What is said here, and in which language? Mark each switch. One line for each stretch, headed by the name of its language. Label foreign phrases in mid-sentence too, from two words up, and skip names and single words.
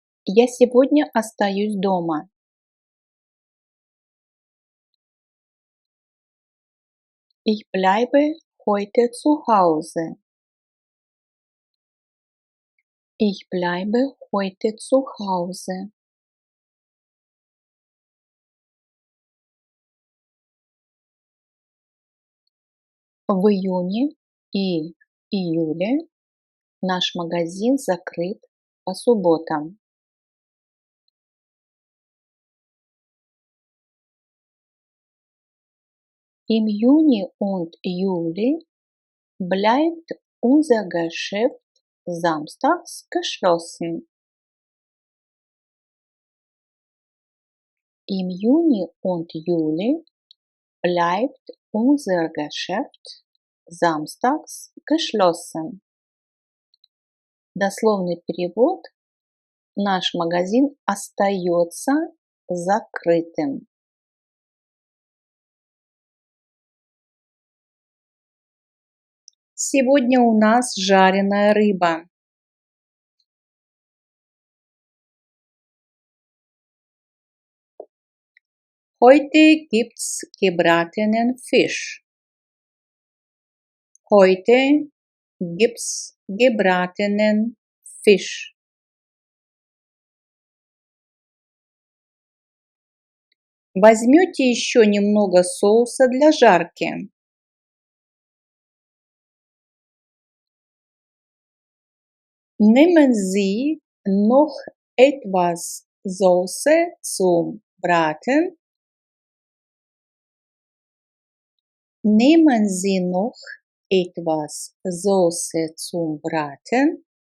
Russian: Я сегодня остаюсь дома.
German: Ich bleibe heute zu Hause. Ich bleibe heute zu Hause.
Russian: В июне и июле наш магазин закрыт по субботам.
German: Im Juni und Juli bleibt unser Geschäft samstags geschlossen. Im Juni und Juli bleibt unser Geschäft samstags geschlossen.
Russian: Дословный перевод: наш магазин остается закрытым. Сегодня у нас жареная рыба.
German: Heute gibt's gebratenen Fisch. Heute gibt's gebratenen Fisch.
Russian: Возьмете еще немного соуса для жарки.
German: Nehmen Sie noch etwas Soße zum Braten? Nehmen Sie noch etwas Soße zum Braten?